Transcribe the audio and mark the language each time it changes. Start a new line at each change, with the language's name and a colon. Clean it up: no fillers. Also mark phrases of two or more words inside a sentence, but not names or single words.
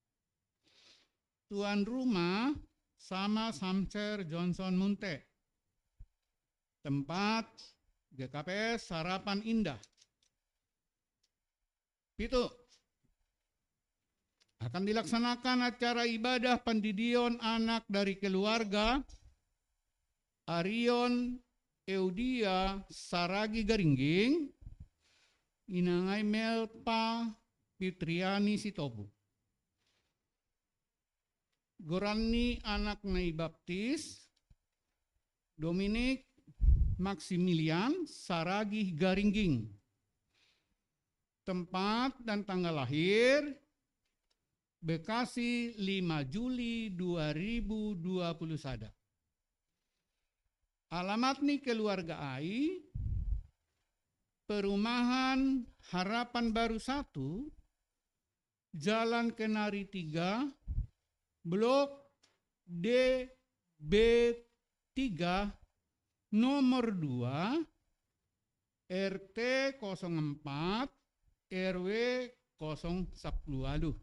Indonesian: Tuan rumah sama Samser Johnson Munte. Tempat GKPS Harapan Indah. 7. Akan dilaksanakan acara ibadah pendidikan anak dari keluarga Arion Eudia Saragi Garingging, Inangai Melpa Fitriani Sitobu.
Batak Simalungun: Gorani anak Nai Baptis, Dominik Maximilian Saragi Garingging.
Indonesian: Tempat dan tanggal lahir Bekasi 5 Juli 2021. Alamat nih keluarga AI, Perumahan Harapan Baru 1, Jalan Kenari 3, Blok DB3, nomor 2, RT 04 RW 010.